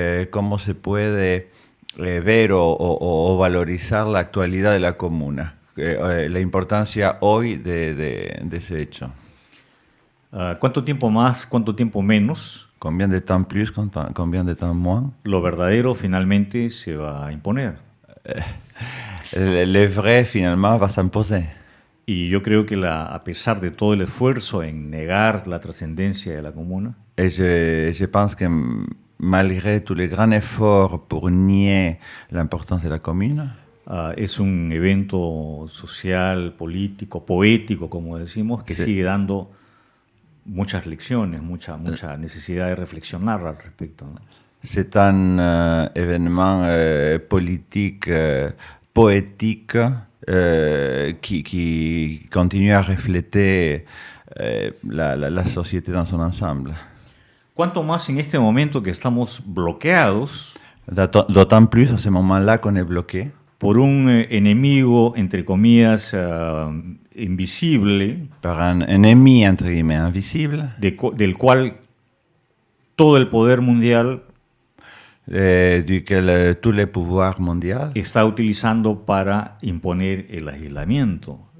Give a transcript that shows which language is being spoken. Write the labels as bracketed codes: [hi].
[es] cómo se puede ver o valorizar la actualidad de la comuna, la importancia hoy de ese hecho. ¿Cuánto tiempo más, cuánto tiempo menos? [fr] Combien de temps plus, combien de temps moins? [es] Lo verdadero finalmente se va a imponer. [fr] Le vrai finalement va s'imposer. [es] Y yo creo que a pesar de todo el esfuerzo en negar la trascendencia de la comuna, [fr] Et je pense que malgré tous les grands efforts pour nier l'importance de la commune, [es] es un evento social, político, poético, como decimos, que Sí. sigue dando muchas lecciones, mucha necesidad de reflexionar al respecto, ¿no? [fr] c'est un événement politique, poétique, qui continue à refléter la société dans son ensemble. [es] Cuanto más en este momento que estamos bloqueados [fr] D'autant plus à ce moment-là qu'on est bloqué [es] por un enemigo, entre comillas, invisible, [fr] par un ennemi, entre guillemets, invisible, [es] del cual todo el poder mundial [fr] duquel tous les pouvoirs mondiaux [es] está utilizando para imponer el aislamiento,